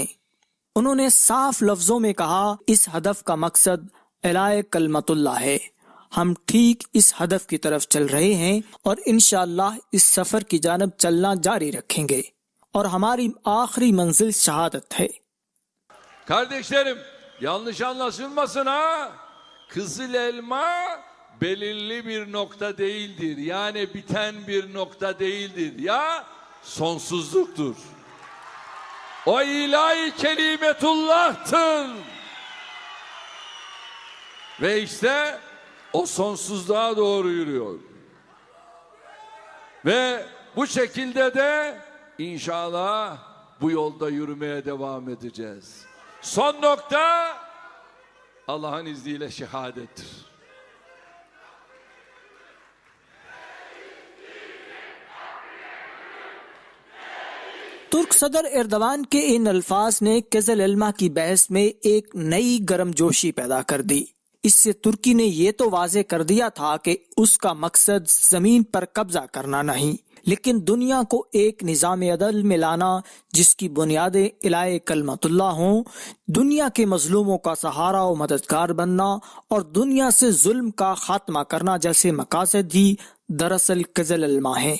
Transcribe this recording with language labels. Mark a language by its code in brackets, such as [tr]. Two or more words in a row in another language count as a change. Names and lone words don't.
[ur] انہوں نے صاف لفظوں میں کہا، اس ہدف کا مقصد اعلائے کلمۃ اللہ ہے. ہم ٹھیک اس ہدف کی طرف چل رہے ہیں اور ان شاء اللہ اس سفر کی جانب چلنا جاری رکھیں گے اور ہماری آخری منزل شہادت ہے. [tr] Kardeşlerim, yanlış anlaşılmasın ha. Kızıl elma belirli bir nokta değildir. Yani biten bir nokta değildir. Ya sonsuzluktur. O ilahi kelimetullah'tır. Ve işte o sonsuzluğa doğru yürüyor. Ve bu şekilde de inşallah bu yolda yürümeye devam edeceğiz. Son nokta Allah'ın izniyle şehadettir. [ur] ترک صدر اردوان کے ان الفاظ نے قزل ایلما کی بحث میں ایک نئی گرمجوشی پیدا کر دی. اس سے ترکی نے یہ تو واضح کر دیا تھا کہ اس کا مقصد زمین پر قبضہ کرنا نہیں، لیکن دنیا کو ایک نظام عدل میں لانا جس کی بنیادیں اعلائے کلمۃ اللہ ہوں، دنیا کے مظلوموں کا سہارا اور مددگار بننا اور دنیا سے ظلم کا خاتمہ کرنا جیسے مقاصد ہی دراصل قزل ایلما ہیں.